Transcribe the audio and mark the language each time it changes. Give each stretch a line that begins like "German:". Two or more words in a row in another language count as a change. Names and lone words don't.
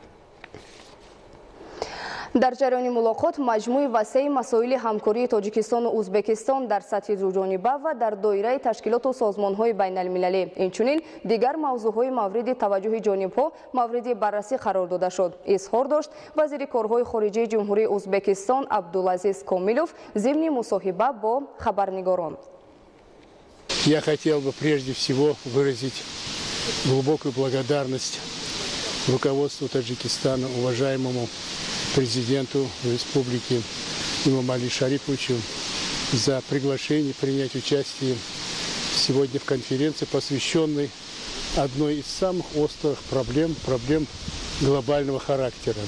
Tajik: дар ҷараёни мулоқот маҷмӯи васеи масоили ҳамкории тоҷикистону ӯзбекистон дар сатҳи зуҷониба ва дар доираи ташкилоту созмонҳои байналмилалӣ инчунин дигар мавзӯъҳои мавриди таваҷҷӯҳи ҷонибҳо мавриди баррасӣ қарор дода шуд. изҳор дошт вазири корҳои хориҷии ҷумҳурии ӯзбекистон Абдулазиз Комилов зимни мусоҳиба бо хабарнигорон.
Russian: Я хотел бы прежде всего выразить глубокую благодарность руководству Таджикистана, уважаемому президенту республики имаму Али Шариповичу за приглашение принять участие сегодня в конференции, посвященной одной из самых острых проблем глобального характера.